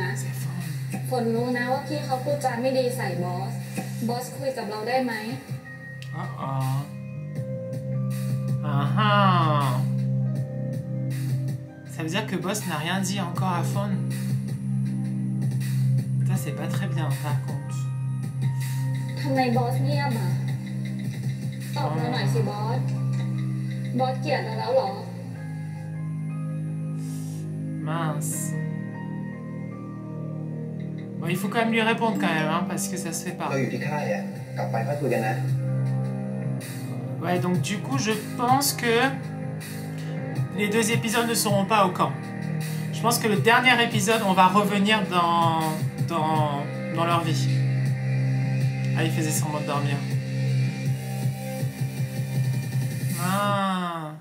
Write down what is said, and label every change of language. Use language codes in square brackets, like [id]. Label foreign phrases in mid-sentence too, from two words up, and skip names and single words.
[fr] C'est fort. [th] ฝนรู้นะว่าพี่เขาพูดจาไม่ดีใส่บอส บอสคุยกับเราได้ไหม Oh oh. Ah ah. [fr] Ça veut dire que Boss n'a rien dit encore à Fawn. Ça, c'est pas très bien, par contre. [th] ทำไมบอสเงียบอ่ะ ตอบเราหน่อยสิบอส บอสเกลียดเราแล้วเหรอ [fr] Mince. Bon, il faut quand même lui répondre quand même, hein, parce que ça se fait pas. [th] เราอยู่ที่ค่ายอ่ะกลับไปค่อยคุยกันนะ [fr] Ouais, donc du coup, je pense que les 2 épisodes ne seront pas au camp. Je pense que le dernier épisode, on va revenir dans leur vie. Ah, il faisait semblant de dormir. Ah.